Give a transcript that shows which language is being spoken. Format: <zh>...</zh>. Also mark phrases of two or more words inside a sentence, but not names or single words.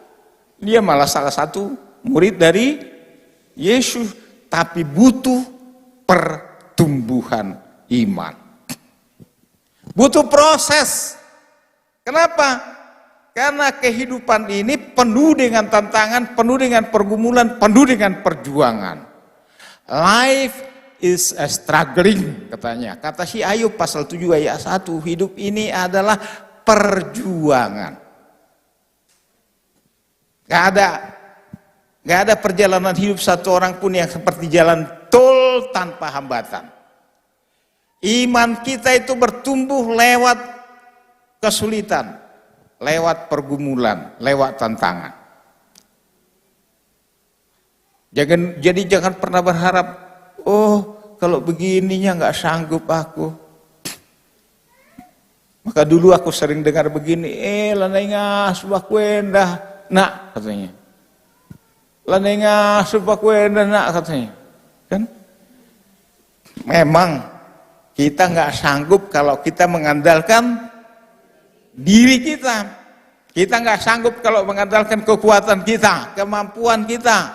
<id>Dia malah salah satu murid dari Yesus, tapi butuh pertumbuhan iman. Butuh proses. Kenapa? Karena kehidupan ini penuh dengan tantangan, penuh dengan pergumulan, penuh dengan perjuangan.</id> <en>Life is a struggling,</en> <id>katanya. Kata si Ayub pasal 7 ayat 1, hidup ini adalah perjuangan. Gak ada perjalanan hidup satu orang pun yang seperti jalan tol tanpa hambatan. Iman kita itu bertumbuh lewat kesulitan, lewat pergumulan, lewat tantangan. Jadi jangan pernah berharap, oh kalau begininya nggak sanggup aku. Maka dulu aku sering dengar begini,</id> <btx>lanai ngasuh aku endah.</btx> <id>Nak katanya,</id> <btx>lanenga supaya kuenda nak katanya, kan?</btx> <id>Memang kita nggak sanggup kalau kita mengandalkan diri kita. Kita nggak sanggup kalau mengandalkan kekuatan kita, kemampuan kita.</id>